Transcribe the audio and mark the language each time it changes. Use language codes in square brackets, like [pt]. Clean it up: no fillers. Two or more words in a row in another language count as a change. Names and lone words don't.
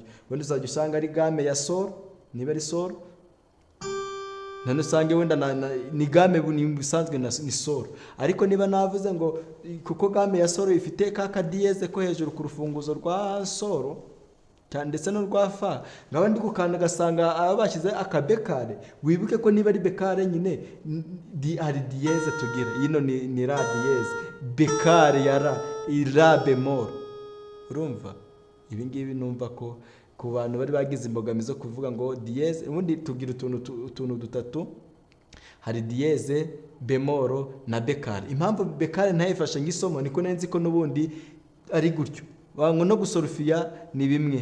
[rw] Wenda uzajya usanga ari game ya solo, niba ari solo, none usange wenda ni game bisanzwe ni solo, ariko niba navuze ngo kuko game ya solo ifite ka diyeze ko hejuru ku rufunguzo rwa solo ndetse no rwa fa, ngaho ndi gukanda gasanga abashyize akabekare, wibuke ko niba ari bekare nyine ari diyeze tugira, yino ni la diyeze, bekare ya la bemol. Urumva ibi ngibi numva ko ku bantu bari bagize imbogamizi zo kuvuga ngo diyeze, ubundi tugira utuntu dutatu, hari diyeze, bemoro na bekare. Impamvu bekare ntayifashe nk'isomo niko nenzi ko n'ubundi ari gutyo, wango no gusorufiya ni bimwe.